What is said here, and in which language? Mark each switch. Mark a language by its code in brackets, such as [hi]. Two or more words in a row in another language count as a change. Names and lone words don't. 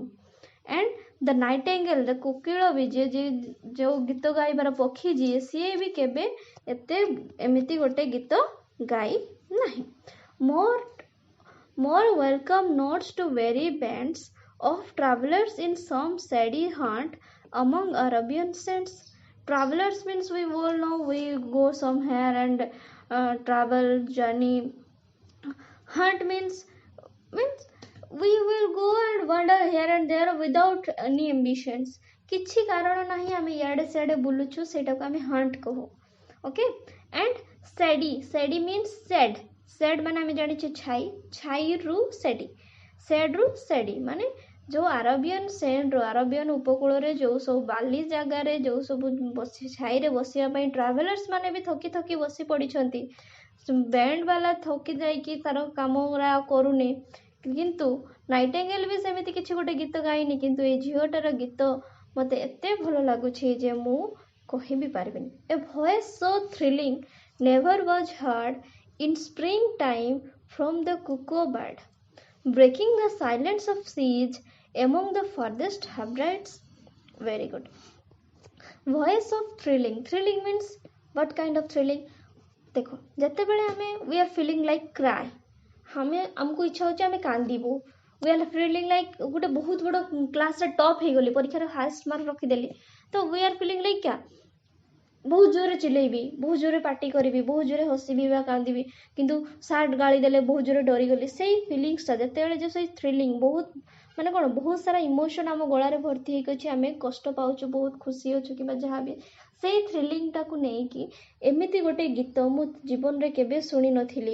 [en] And the nightingale, the [or] କୋକିଳ ବି ଯେଉଁ ଗୀତ ଗାଇବାର ପକ୍ଷୀ ଯିଏ ସିଏ ବି କେବେ ଏତେ ଏମିତି ଗୋଟେ ଗୀତ ଗାଇ ନାହିଁ. [en] More welcome notes to weary bands of travelers in some shady haunt among Arabian sands. Travelers means we all know we go somewhere and travel journey. Hunt means we will go and wander here and there without any ambitions. [or] କିଛି କାରଣ ନାହିଁ ଆମେ ଇଆଡ଼େ ସିଆଡ଼େ ବୁଲୁଛୁ, ସେଇଟାକୁ ଆମେ ହଣ୍ଟ କହୁ. ଓକେ. [en] And shady means shade [or] ମାନେ ଆମେ ଜାଣିଛୁ ଛାଇରୁ ସେଡ୍ରୁ ସେଡି ମାନେ ଯେଉଁ ଆରବିଆନ ଉପକୂଳରେ ଯେଉଁ ସବୁ ବାଲି ଜାଗାରେ ଯେଉଁ ସବୁ ଛାଇରେ ବସିବା ପାଇଁ ଟ୍ରାଭେଲର୍ସ ମାନେ ବି ଥକି ବସି ପଡ଼ିଛନ୍ତି. ବ୍ୟାଣ୍ଡ ବାଲା ଥକି ଯାଇକି ତାର କାମ କରୁନି, କିନ୍ତୁ ନାଇଟିଙ୍ଗେଲ୍ ବି ସେମିତି କିଛି ଗୋଟେ ଗୀତ ଗାଇନି, କିନ୍ତୁ ଏଇ ଝିଅଟାର ଗୀତ ମୋତେ ଏତେ ଭଲ ଲାଗୁଛି ଯେ ମୁଁ କହିବି ପାରିବିନି. [en] A voice so thrilling never was heard in springtime from the cuckoo bird, breaking the silence of siege among the farthest habitats. Very good. Voice of thrilling. Thrilling means what kind of thrilling? देखो [or] ଯେତେବେଳେ ଆମେ [en] we are feeling like cry, [or] ଆମକୁ ଇଚ୍ଛା ହେଉଛି ଆମେ କାନ୍ଦିବୁ. [en] we are feeling like [or] ଗୋଟେ ବହୁତ ବଡ଼ କ୍ଲାସରେ ଟପ୍ ହେଇଗଲି, ପରୀକ୍ଷାରେ [en] highest mark [or] ରଖିଦେଲି, ତ [en] we are feeling like [or] क्या ବହୁତ ଜୋରରେ ଚିଲେଇବି, ବହୁତ ଜୋରରେ ପାଟି କରିବି, ବହୁତ ଜୋରରେ ହସିବି ବା କାନ୍ଦିବି, କିନ୍ତୁ ସାର୍ଟ ଗାଳି ଦେଲେ ବହୁତ ଜୋରରେ ଡରିଗଲି. ସେଇ ଫିଲିଙ୍ଗସଟା ଯେତେବେଳେ ଯେ ସେଇ ଥ୍ରିଲିଂ ବହୁତ ମାନେ କ'ଣ ବହୁତ ସାରା ଇମୋସନ୍ ଆମ ଗଳାରେ ଭର୍ତ୍ତି ହେଇକି ଅଛି, ଆମେ କଷ୍ଟ ପାଉଛୁ, ବହୁତ ଖୁସି ଅଛୁ କିମ୍ବା ଯାହା ବି, ସେଇ ଥ୍ରିଲିଂଟାକୁ ନେଇକି ଏମିତି ଗୋଟେ ଗୀତ ମୁଁ ଜୀବନରେ କେବେ ଶୁଣି ନଥିଲି.